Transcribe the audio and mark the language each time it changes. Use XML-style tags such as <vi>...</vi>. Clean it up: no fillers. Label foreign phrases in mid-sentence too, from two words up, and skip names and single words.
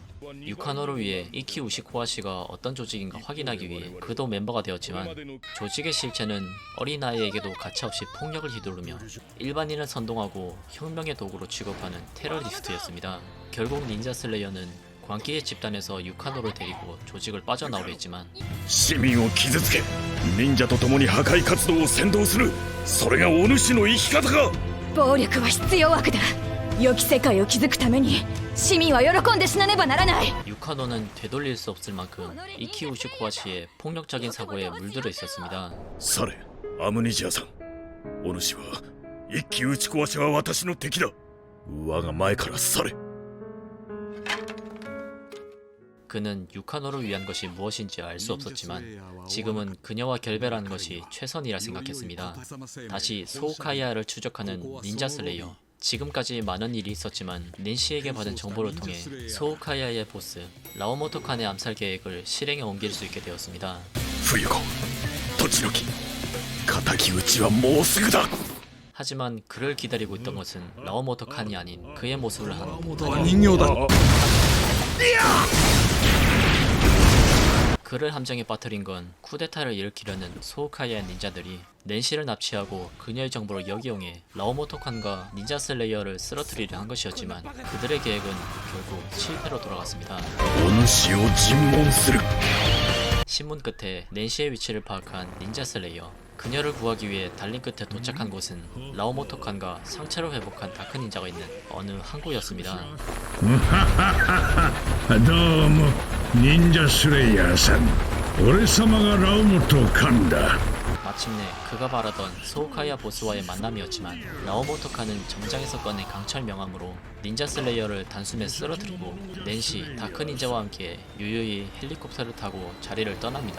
<ko>유카노를 위해 이키 우시코하시가 어떤 조직인가 확인하기 위해 그도 멤버가 되었지만 조직의 실체는 어린 아이에게도 가차없이 폭력을 휘두르며 일반인을 선동하고 혁명의 도구로 취급하는 테러리스트였습니다. 결국 닌자 슬레이어는 광기의 집단에서 유카노를 데리고 조직을 빠져나오려 했지만</ko> <ja>市民を傷つけ忍者と共に破壊活動を扇動するそれがお主の生き方か。暴力は必要悪だ。良き世界を築くために市民は喜んで死なねばならない。</ja> <ko>유카노는 되돌릴 수 없을 만큼 이키 우시코하시의 폭력적인 사고에 물들어 있었습니다.</ko> <ja>されアムニジアさん、お主は一騎打ち壊しは私の敵だ。我が前から去れ。</ja> <ko>그는 유카노를 위한 것이 무엇인지 알 수 없었지만 지금은 그녀와 결별하는 것이 최선이라 생각했습니다. 다시 소우카이아를 추적하는 닌자 슬레이어. 지금까지 많은 일이 있었지만 닌시에게 받은 정보를 통해 소우카이아의 보스 라오모토 칸의 암살 계획을 실행에 옮길 수 있게 되었습니다.</ko> <ja>冬子、栃木、敵討ちはもうすぐだ。</ja> <ko>하지만 그를 기다리고 있던 것은 라오모토 칸이 아닌 그의 모습을 한 그를 함정에 빠뜨린 건 쿠데타를 일으키려는 소우카이아 닌자들이 낸시를 납치하고 그녀의 정보를 역이용해 라오모토 칸과 닌자 슬레이어를 쓰러뜨리려 한 것이었지만 그들의 계획은 결국 실패로 돌아갔습니다.</ko> <ja>お主を尋問する。</ja> <ko>신문 끝에 낸시의 위치를 파악한 닌자 슬레이어. 그녀를 구하기 위해 달린 끝에 도착한 곳은 라오모토 칸과 상처를 회복한 다크 닌자가 있는 어느 항구였습니다.</ko> <ja>どうも忍者スレイヤーさん、俺様がラオモトカンだ。</ja> <ko>마침내 그가 바라던 소우카이아 보스와의 만남이었지만 라오모토 칸은 정장에서 꺼낸 강철 명함으로 닌자 슬레이어를 단숨에 쓰러뜨리고 낸시, 다크 닌자와 함께 유유히 헬리콥터를 타고 자리를 떠납니다.</ko>